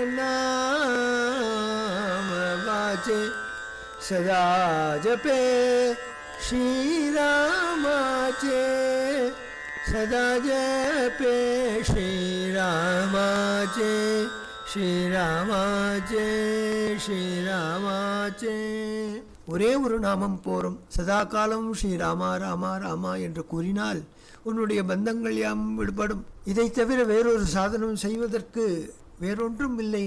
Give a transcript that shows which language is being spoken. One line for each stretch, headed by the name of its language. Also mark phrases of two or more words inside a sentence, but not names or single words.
Marathi: नाम वाचे सदा जपे श्रीरामाचे सदा जपे श्रीरामाचे श्रीरामाचे श्रीरामाचे.
Tamil: ஒரே ஒரு நாமம் போரும். சதா காலம் ஸ்ரீராமா ராமா ராமா என்று கூறினால் உன்னுடைய பந்தங்கள் யாம் விடுபடும். இதை தவிர வேறொரு சாதனம் செய்வதற்கு வேறொன்றும் இல்லை.